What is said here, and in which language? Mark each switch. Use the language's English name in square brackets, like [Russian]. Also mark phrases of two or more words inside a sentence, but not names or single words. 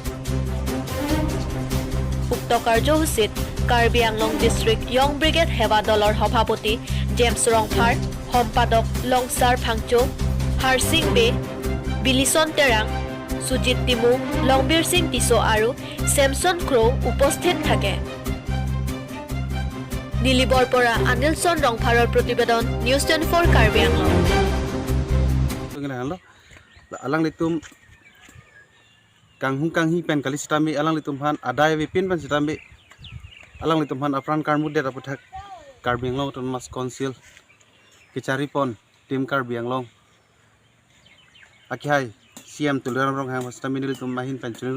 [Assamese] উক্ত কাৰ্যসূচীত কাৰ্বি আংলং ডিষ্ট্ৰিক্ট য়ং ব্ৰিগেড সেৱা দলৰ সভাপতি জেমছ ৰংফাৰ, সম্পাদক লংচাৰ ফাংচো, হাৰচিং বে, বিলিচন তেৰাং, সুজিত টিমু, লংবীৰ সিং টিছো আৰু চেমছন ক্ৰো উপস্থিত থাকে। নীলিবৰ পৰা আনিলচন ৰংফাৰৰ প্ৰতিবেদন, নিউজ 24 কাৰ্বি আংলং। [Karbi] alang litum kanghung kanghi pen kali sitambi alang litum han adai we pin pen sitambi alang litum han afran karmu de daputhak Karbi Anglong Autonomous Council kicari pon tim Karbi Anglong akhai CM Tuliram Rong Hang sitambi litum mahin pensiun